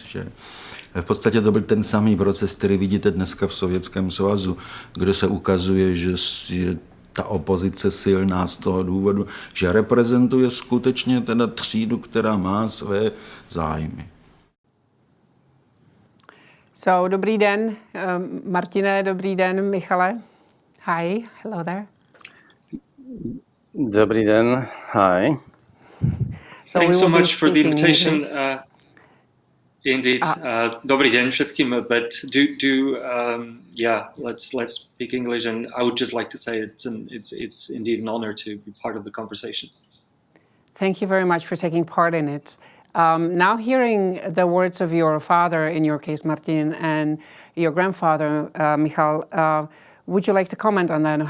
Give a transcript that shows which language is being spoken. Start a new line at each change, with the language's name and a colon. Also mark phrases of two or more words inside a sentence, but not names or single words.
Czech: Že v podstatě to byl ten samý proces, který vidíte dneska v Sovětském svazu, kde se ukazuje, že ta opozice silná z toho důvodu, že reprezentuje skutečně teda třídu, která má své zájmy. So, dobrý den, Martine, dobrý den, Michale.
English: Hi, hello there.
Czech: Dobrý den,
English: hi. So thanks so much for the invitation. Indeed,
Slovak: dobrý den všetkým,
English: but let's speak English, and I would just like to say it's indeed an honor to be part of the conversation. Thank you very much for taking part in it. Now hearing the words of your father, in your case Martin, and your grandfather Michal, would you like to comment on that?